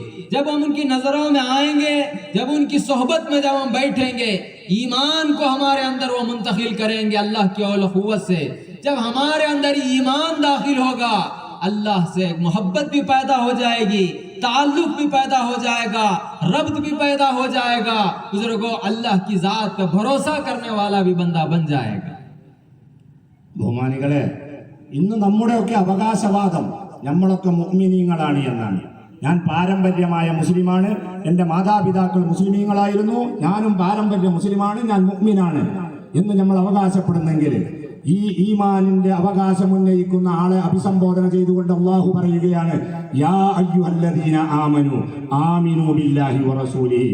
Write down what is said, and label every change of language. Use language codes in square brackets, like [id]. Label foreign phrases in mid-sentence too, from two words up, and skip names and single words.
[hi] जब हम उनकी नजरों में आएंगे, जब उनकी सोहबत में जब हम बैठेंगे, ईमान को हमारे अंदर वो मुंतकिल करेंगे अल्लाह की औलखुव्वत से। जब हमारे अंदर ईमान दाखिल होगा अल्लाह से मोहब्बत भी पैदा हो जाएगी, ताल्लुक भी पैदा हो जाएगा, रब्त भी पैदा हो जाएगा। बुजुर्गों, अल्लाह की जात पे भरोसा करने वाला भी बंदा बन जाएगा। [ml] ബഹുമാനികളെ, ഇന്ന് നമ്മുടെയൊക്കെ അവകാശവാദം നമ്മളൊക്കെ മുഅ്മിനീങ്ങളാണ് എന്നാണ്. ഞാൻ പാരമ്പര്യമായ മുസ്ലിമാണ്, എൻ്റെ മാതാപിതാക്കൾ മുസ്ലിമീങ്ങളായിരുന്നു, ഞാനും പാരമ്പര്യ മുസ്ലിമാണ്, ഞാൻ മുഅ്മിനാണ് എന്ന് നമ്മൾ അവകാശപ്പെടുന്നെങ്കിൽ ഈ ഈമാനിന്റെ അവകാശം ഉന്നയിക്കുന്ന ആളെ അഭിസംബോധന ചെയ്തുകൊണ്ട് അള്ളാഹു പറയുകയാണ്, [ar] يا أيها الذين آمنوا آمنوا بالله ورسوله.